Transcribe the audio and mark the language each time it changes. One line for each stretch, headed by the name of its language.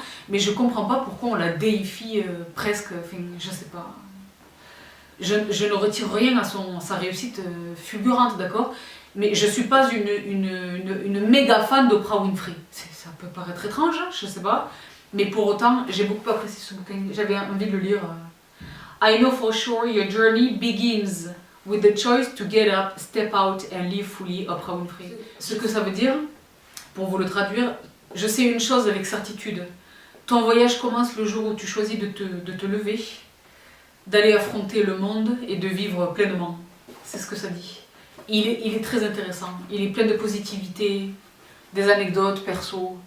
French: Mais je comprends pas pourquoi on la déifie presque, enfin, je sais pas. Je ne retire rien à sa réussite fulgurante, d'accord? Mais je suis pas une méga fan d'Oprah Winfrey. Ça peut paraître étrange, hein, je sais pas. Mais pour autant, j'ai beaucoup apprécié ce bouquin. J'avais envie de le lire.
English: I know for sure your journey begins with the choice to get up, step out and live fully, Oprah Winfrey.
French: Ce que ça veut dire, pour vous le traduire, je sais une chose avec certitude. Ton voyage commence le jour où tu choisis de te lever, d'aller affronter le monde et de vivre pleinement. C'est ce que ça dit. Il est très intéressant. Il est plein de positivité, des anecdotes perso.